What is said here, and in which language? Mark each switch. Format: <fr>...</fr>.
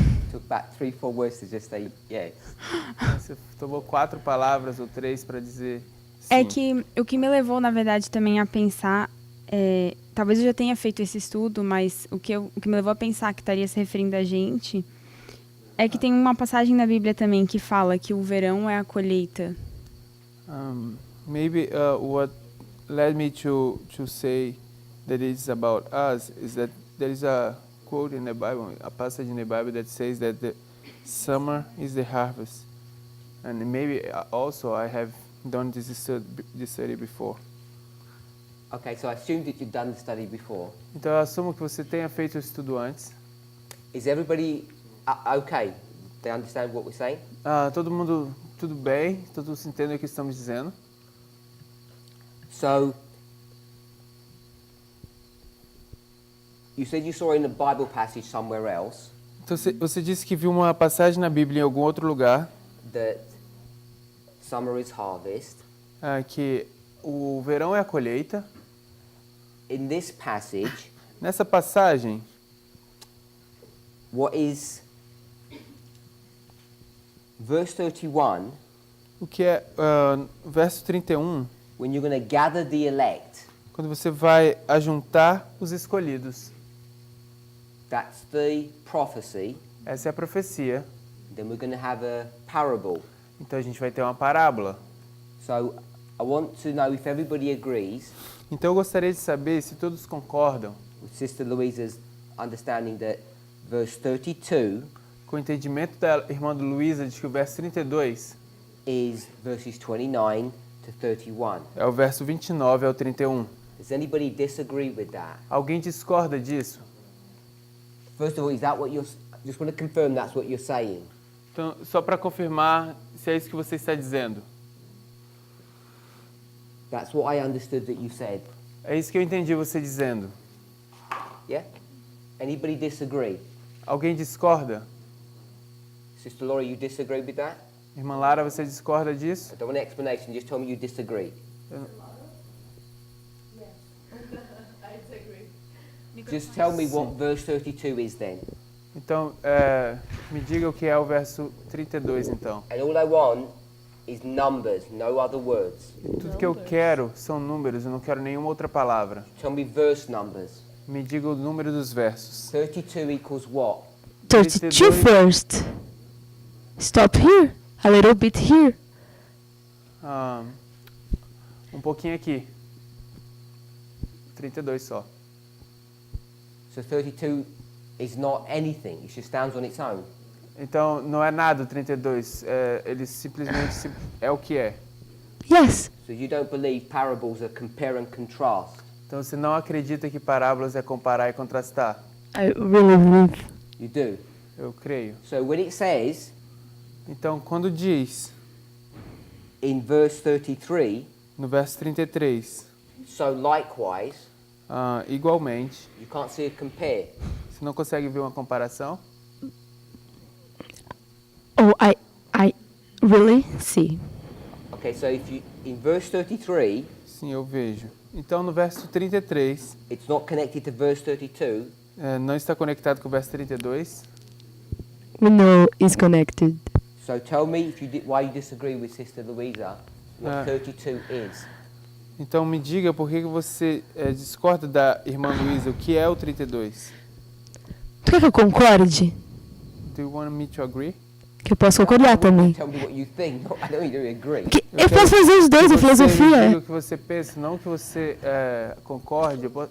<en>Took back 3, 4 words to just say yes.</en> <pt>Você tomou 4 palavras ou 3 para dizer sim. É que o que me levou, na verdade, também a pensar, talvez eu já tenha feito esse estudo, mas o que me levou a pensar que estaria se referindo a gente é que tem uma passagem na Bíblia também que fala que o verão é a colheita.</pt> <en>Maybe what led me to say that it's about us is that there is a quote in the Bible, a passage in the Bible that says that the summer is the harvest. And maybe also I have done this study before. Okay, so I assumed that you'd done the study before.</en> <pt>Então eu assumo que você tenha feito o estudo antes.</pt> <en>Is everybody okay? They understand what we're saying?</en> <pt>Todo mundo tudo bem? Todos entendem o que estamos dizendo?</pt> <en>So, you said you saw in a Bible passage somewhere else</en> <pt>Então você disse que viu uma passagem na Bíblia em algum outro lugar</pt> <en>that summer is harvest.</en> <pt>que o verão é a colheita.</pt> <en>In this passage,</en> <pt>Nessa passagem,</pt> <en>what is verse 31,</en> <pt>o que é verso 31,</pt> <en>when you're going to gather the elect,</en> <pt>quando você vai ajuntar os escolhidos.</pt> <en>that's the prophecy.</en> <pt>Essa é a profecia.</pt> <en>Then we're going to have a parable.</en> <pt>Então a gente vai ter uma parábola.</pt> <en>So I want to know if everybody agrees</en> <pt>Então eu gostaria de saber se todos concordam</pt> <en>with Sister Louisa's understanding that verse 32</en> <pt>com o entendimento da irmã Luísa de que o verso 32</pt> <en>is verses 29 to 31.</en> <pt>é o verso 29 ao 31.</pt> <en>Does anybody disagree with that?</en> <pt>Alguém discorda disso?</pt> <en>First of all, is that what you're... Just want to confirm that's what you're saying.</en> <pt>Então, só para confirmar se é isso que você está dizendo.</pt> <en>That's what I understood that you said.</en> <pt>É isso que eu entendi você dizendo.</pt> <en>Yeah? Anybody disagree?</en> <pt>Alguém discorda?</pt> <en>Sister Laura, you disagree with that?</en> <pt>Irmã Lara, você discorda disso?</pt> <en>I don't want an explanation, just tell me you disagree. Just tell me what verse 32 is then.</en> <pt>Então, me diga o que é o verso 32, então.</pt> <en>And all I want is numbers, no other words.</en> <pt>Tudo que eu quero são números, eu não quero nenhuma outra palavra.</pt> <en>Tell me verse numbers.</en> <pt>Me diga o número dos versos.</pt> <en>32 equals what? 32 first. Stop here. A little bit here.</en> <pt>Um pouquinho aqui. 32 só.</pt> <en>So 32 is not anything. It just stands on its own.</en> <pt>Então, não é nada o 32. Ele simplesmente é o que é.</pt> <en>Yes. So you don't believe parables are compare and contrast.</en> <pt>Então, você não acredita que parábolas é comparar e contrastar?</pt> <en>I really believe. You do.</en> <pt>Eu creio.</pt> <en>So when it says</en> <pt>Então, quando diz,</pt> <en>in verse 33,</en> <pt>no verso 33,</pt> <en>so likewise,</en> <pt>igualmente,</pt> <en>you can't see a compare.</en> <pt>você não consegue ver uma comparação?</pt> <en>Oh, I really see. Okay, so if you in verse 33,</en> <pt>Sim, eu vejo. Então, no verso 33, it's not connected to verse 32. não está conectado com o verso 32.</pt> <en>We know it's connected. So tell me if why you disagree with Sister Louisa, what 32 is.</en> <pt>Então, me diga por que você discorda da irmã Luísa, o que é o 32? Tu quer que eu concorde?</pt> <en>Do you want me to agree?</en> <pt>Que eu posso concordar também.</pt> <en>Tell me what you think. No, I don't need to agree.</en> <pt>Eu posso fazer os dois, a Você me diga filosofia. o que você pensa, não que você concorde.</pt>